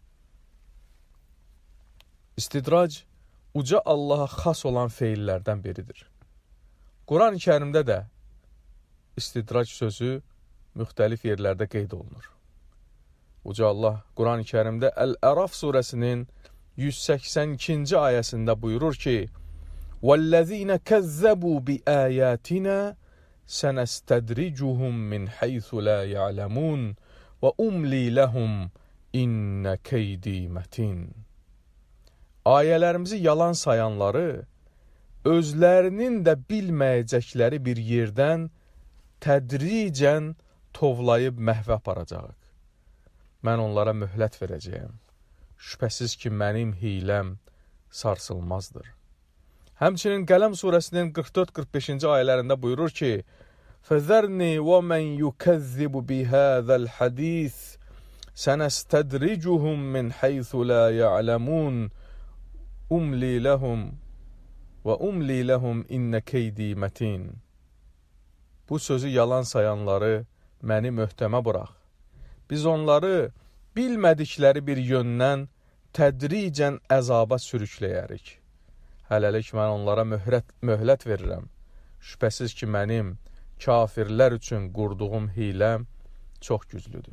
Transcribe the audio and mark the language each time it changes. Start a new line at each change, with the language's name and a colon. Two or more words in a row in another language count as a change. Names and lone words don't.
Azerbaijani: İstidrac, uca Allaha xas olan feillərdən biridir. Quran-ı Kərimdə də istidrac sözü müxtəlif yerlərdə qeyd olunur. Uca Allah Quran-ı Kərimdə Əl-Əraf surəsinin 182-ci ayəsində buyurur ki,
Arabic: وَالَّذ۪ينَ كَذَّبُوا بِآيَاتِنَا سَنَسْتَدْرِجُهُمْ مِنْ حَيْثُ لَا يَعْلَمُونَ وَأُمْلِي لَهُمْ اِنَّ كَيْدِي مَتِينَ
Azerbaijani: Ayələrimizi yalan sayanları, özlərinin də bilməyəcəkləri bir yerdən tədricən tovlayıb məhvə aparacaq. Mən onlara möhlət verəcəyəm. Şübhəsiz ki, mənim hiləm sarsılmazdır. Həmçinin Qələm surəsinin 44-45-ci ayələrində buyurur ki,
Arabic: فَذَرْنِي وَمَنْ يُكَذِّبُ بِهَذَا الْحَدِيثِ سَنَسْتَدْرِجُهُمْ مِنْ حَيْثُ لَا يَعْلَمُونَ أُمْلِي لَهُمْ وَأُمْلِي لَهُمْ إِنَّ كَيْدِي مَتِينَ
Azerbaijani: Bu sözü yalan sayanları məni möhtəmə burax. Biz onları bilmədikləri bir yöndən tədricən əzaba sürükləyərik. Hələlik mən onlara möhlət verirəm. Şübhəsiz ki, mənim kafirlər üçün qurduğum hiləm çox güclüdür.